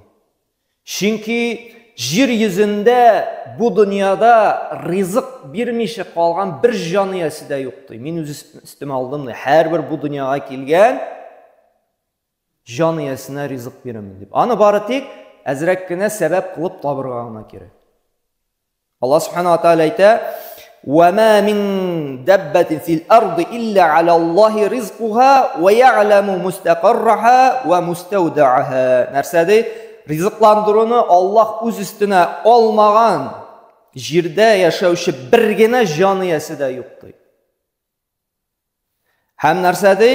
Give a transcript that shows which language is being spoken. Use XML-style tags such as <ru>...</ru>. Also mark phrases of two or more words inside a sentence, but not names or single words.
<tt>Чөнки Жир йөзендә бу дөньяда ризык бирмичә калган бер җан иясе дә юк ди. Мин үз өстемә алдым ди. Һәрбер бу дөньяга килгән җан иясенә ризык бирәм дип. Аны бары тик әзрәк кенә сәбәп кылып табырга гына кирәк.</tt> <ar>الله سبحانه وتعالى әйтә: "وما من دابة في الأرض إلا على الله رزقها ويعلم مستقرها ومستودعها."</ar> <tt>Нәрсә ди? Ризыкландыруны Аллаһ үз өстенә алмаган җирдә яшәүче бер генә җан иясе дә юк ди. Һәм нәрсә ди?</tt>